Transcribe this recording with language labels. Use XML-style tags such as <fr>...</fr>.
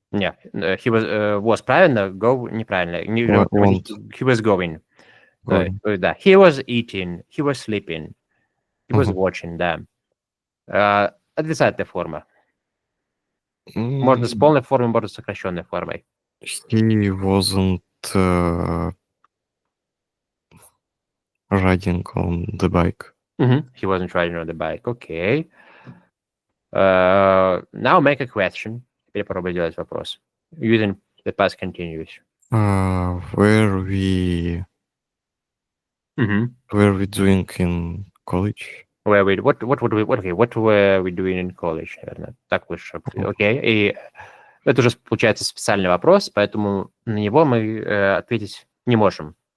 <ru>Нет,</ru> <en>he was правильно, go неправильно. He was going. Да, he was eating, he was sleeping, he was watching, да.</en> <ru>Отрицательная форма. Можно с полной формой, можно с сокращенной формой.</ru> <en>He wasn't riding on the bike. He wasn't riding on the bike. Okay. Now make a question.</en> <ru>Теперь попробуй делать вопрос.</ru> <en>Using the past continuous. Were we doing in college? What were we doing in college?</en> <ru>Наверное, так лучше. Окей. И это уже получается специальный вопрос, поэтому на него мы ответить не можем.</ru>